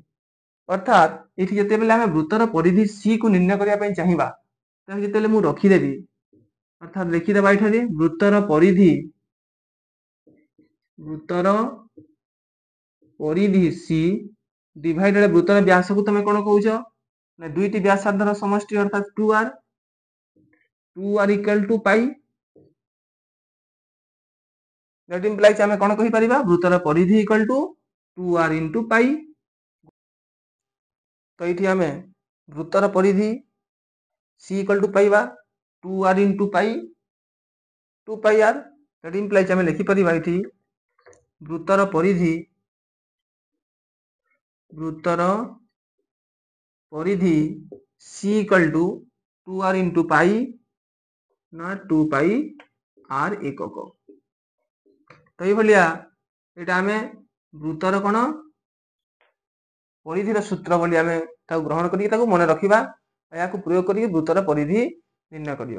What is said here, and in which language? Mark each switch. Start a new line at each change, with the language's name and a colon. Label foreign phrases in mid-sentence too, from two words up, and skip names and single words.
Odia: ଅର୍ଥାତ୍ ଏଠି ଯେତେବେଳେ ଆମେ ବୃତ୍ତର ପରିଧି ସି କୁ ନିର୍ଣ୍ଣୟ କରିବା ପାଇଁ ଚାହିଁବା, ତାହେଲେ ଯେତେବେଳେ ମୁଁ ରଖିଦେବି, ଅର୍ଥାତ୍ ଲେଖିଦେବା ଏଠାରେ ବୃତ୍ତର ପରିଧି ସି ଡିଭାଇଡେଡ ବୃତ୍ତର ବ୍ୟାସକୁ ତମେ କଣ କହୁଛ ନା ଦୁଇଟି ବ୍ୟାସାର୍ଦ୍ଧର ସମଷ୍ଟି ଅର୍ଥାତ୍ 2r
English: equal to
Odia: ପାଇ।
English: That implies
Odia: ଆମେ କଣ କହିପାରିବା? ବୃତ୍ତର ପରିଧି
English: equal to
Odia: 2r into ପାଇ। ତ ଏଇଠି ଆମେ ବୃତ୍ତର ପରିଧି ସି
English: equal to
Odia: ପାଇବା 2r into ପାଇ 2πr।
English: That implies
Odia: ଆମେ ଲେଖିପାରିବା ଏଠି ବୃତ୍ତର ପରିଧି ସି
English: equal to 2r into ପାଇ
Odia: ନା 2πr ଏକକ। ତ ଏଇଭଳିଆ ଏଇଟା ଆମେ ବୃତ୍ତର କଣ ପରିଧିର ସୂତ୍ର ବୋଲି ଆମେ ତାକୁ ଗ୍ରହଣ କରିକି ତାକୁ ମନେ ରଖିବା, ଏହାକୁ ପ୍ରୟୋଗ କରିକି ବୃତ୍ତର ପରିଧି ନିର୍ଣ୍ଣୟ କରିବା।